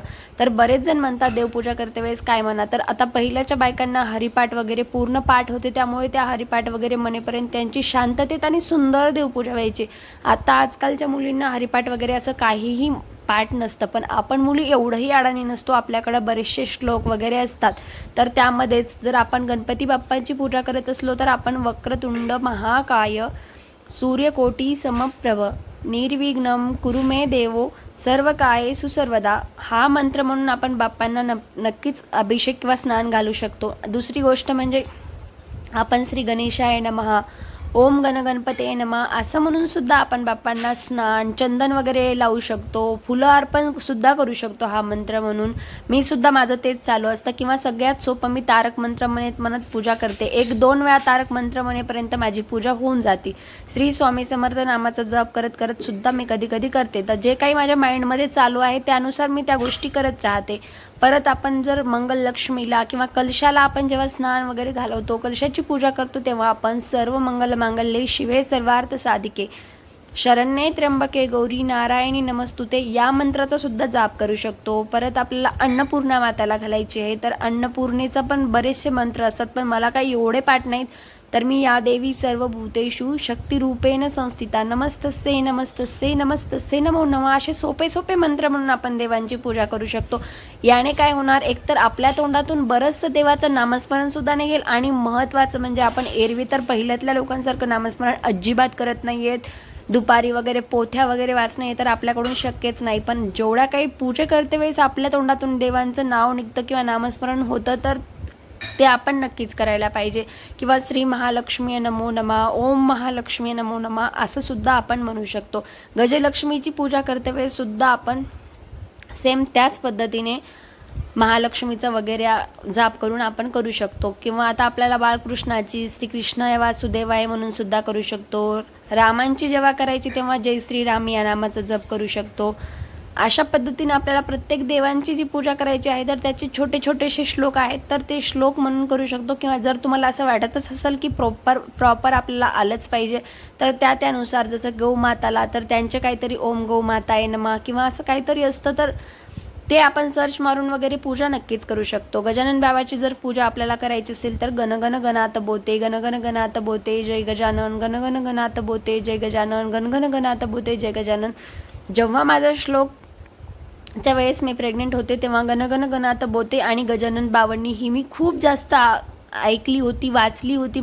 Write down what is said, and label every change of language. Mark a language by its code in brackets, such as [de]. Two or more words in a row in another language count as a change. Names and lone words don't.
[mr] तर बरेच जण म्हणतात देवपूजा करते वेळेस काय म्हणा, तर आता पहिल्याच्या बायकांना हरिपाठ वगैरे पूर्ण पाठ होते, त्यामुळे त्या हरिपाठ वगैरे म्हणेपर्यंत त्यांची शांततेत आणि सुंदर देवपूजा व्हायची. आता आजकालच्या मुलींना हरिपाठ वगैरे असं काहीही पाठ नसतं, पण आपण मुली एवढंही अडाणी नसतो, आपल्याकडं बरेचसे श्लोक वगैरे असतात. तर त्यामध्येच जर आपण गणपती बाप्पांची पूजा करत असलो तर आपण [sa] वक्रतुंड महाकाय सूर्यकोटी समप्रभ निर्विघ्नं कुरु मे देवो सर्व कायेषु सर्वदा [mr] हा मंत्र म्हणून आपण बाप्पांना नक्कीच अभिषेक किंवा स्नान घालू शकतो. दुसरी गोष्ट म्हणजे आपण [sa] श्री गणेशाय नमः, ओम गणपते नमः [mr] असं म्हणून सुद्धा आपण बाप्पांना स्नान चंदन वगैरे लावू शकतो, फुलं अर्पण सुद्धा करू शकतो हा मंत्र म्हणून. मी सुद्धा माझं तेच चालू असतं, किंवा सगळ्यात सोपं मी तारक मंत्र म्हणत पूजा करते. 1-2 वेळा तारक मंत्र म्हणेपर्यंत माझी पूजा होऊन जाते. श्री स्वामी समर्थ नामाचा जप करत करत सुद्धा मी कधी कधी करते. तर जे काही माझ्या माइंडमध्ये चालू आहे त्यानुसार मी त्या गोष्टी करत राहते. परत आपण जर मंगललक्ष्मीला किंवा कलशाला आपण जेव्हा स्नान वगैरे घालवतो, कलशाची पूजा करतो, तेव्हा आपण [sa] सर्व मंगल मांगल्ये शिवे सर्वार्थ साधिके शरण्ये त्र्यंबके गौरी नारायणी नमस्तुते [mr] या मंत्राचा सुद्धा जाप करू शकतो. परत आपल्याला अन्नपूर्णा माताला घालायची आहे, तर अन्नपूर्णेचा पण बरेचसे मंत्र असतात, पण मला काही एवढे पाठ नाहीत. तर मी [sa] या देवी सर्व भूतेषु शक्तिरूपेण संस्थिता नमस्तस्ये नमस्तस्ये नमस्तस्ये नमो नमः [mr] असे सोपे सोपे मंत्र म्हणून आपण देवांची पूजा करू शकतो. याने काय होणार, एकतर आपल्या तोंडातून बरंचसं देवाचं नामस्मरण सुद्धा निघेल, आणि महत्त्वाचं म्हणजे आपण एरवी तर पहिल्यातल्या लोकांसारखं नामस्मरण अजिबात करत नाही आहेत. दुपारी वगैरे पोथ्या वगैरे वाचणं हे तर आपल्याकडून शक्यच नाही, पण जेवढ्या काही पूजा करते वेळेस आपल्या तोंडातून देवांचं नाव निघतं किंवा नामस्मरण होतं तर ते आपण नक्कीच करायला पाहिजे. किंवा [sa] श्री महालक्ष्मी नमो नमः, ओम महालक्ष्मी नमो नमः [mr] असं सुद्धा आपण म्हणू शकतो. गजलक्ष्मीची पूजा करते वेळेस सुद्धा आपण सेम त्याच पद्धतीने महालक्ष्मीचा वगैरे जाप करून आपण करू शकतो. किंवा आता आपल्याला बाळकृष्णाची [sa] श्रीकृष्ण वासुदेवाय [mr] म्हणून सुद्धा करू शकतो. रामांची जेव्हा करायची तेव्हा जय श्रीराम या नामाचा जप करू शकतो. अशा पद्धतीने आपल्याला प्रत्येक देवांची जी पूजा करायची आहे तर त्याचे छोटे छोटेसे श्लोक आहेत, तर ते श्लोक म्हणून करू शकतो. किंवा जर तुम्हाला असं वाटतच असेल की प्रॉपर आपल्याला आलंच पाहिजे, तर त्यानुसार जसं गौमाताला तर त्यांचे काहीतरी [sa] ओम गौमाताय नमः [mr] किंवा असं काहीतरी असतं, तर ते आपण सर्च मारून वगैरे पूजा नक्कीच करू शकतो. गजानन बाबाची जर पूजा आपल्याला करायची असेल तर गणगण गणात बोते गणगण गणात बोते जय गजानन, गणगण गणात बोते जय गजानन, गणगण गणात बोते जय गजानन. जेव्हा माझा श्लोक च्या वेळेस मी प्रेग्नेंट होते तेव्हा गणगण गणात बोते आणि गजानन बावन्नी ही मी खूप जास्त ऐकली होती, वाचली होती.